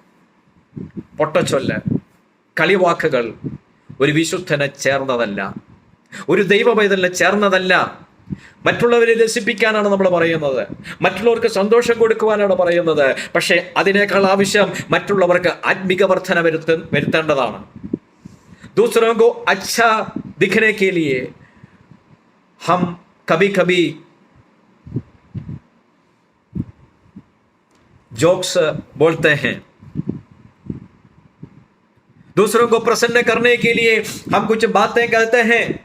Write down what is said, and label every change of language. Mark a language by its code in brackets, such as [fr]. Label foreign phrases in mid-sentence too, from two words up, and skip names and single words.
[ml] പൊട്ടച്ചൊല്ല്, കളിവാക്കുകൾ ഒരു വിശുദ്ധനെ ചേർന്നതല്ല, ഒരു ദൈവപൈതലിനെ ചേർന്നതല്ല. മറ്റുള്ളവരെ രസിപ്പിക്കാനാണ് നമ്മൾ പറയുന്നത്, മറ്റുള്ളവർക്ക് സന്തോഷം കൊടുക്കുവാനാണ് പറയുന്നത്. പക്ഷേ അതിനേക്കാൾ ആവശ്യം മറ്റുള്ളവർക്ക് ആത്മിക വർധന വരുത്തേണ്ടതാണ്. [hi] दूसरों को अच्छा दिखने के लिए हम कभी कभी जोक्स बोलते हैं, दूसरों को प्रसन्न करने के लिए हम कुछ बातें कहते हैं.